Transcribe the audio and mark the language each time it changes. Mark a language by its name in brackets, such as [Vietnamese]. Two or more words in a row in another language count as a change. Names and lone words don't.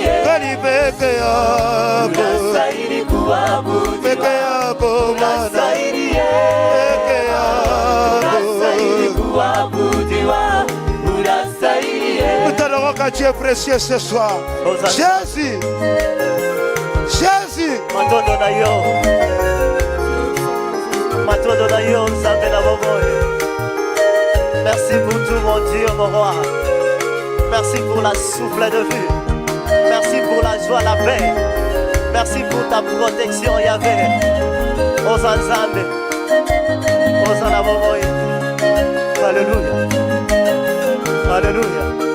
[Swahili] Bali peke yako unastahili kuabudiwa. peke yako Bwana Unastahili peke yako unastahili kuabudiwa. Unastahili [French] Utaloka Dieu précieux ce soir Jésus Jésus [Lingala] matondo na yo Nzambe na bomoyo. [French] Merci pour tout mon Dieu, mon roi. Merci pour la souffle de vue. Merci pour la joie, la paix. Merci pour ta protection, Yahvé. [Lingala] Oza Nzambe, oza na bomoyo. [French] Alléluia. Alléluia.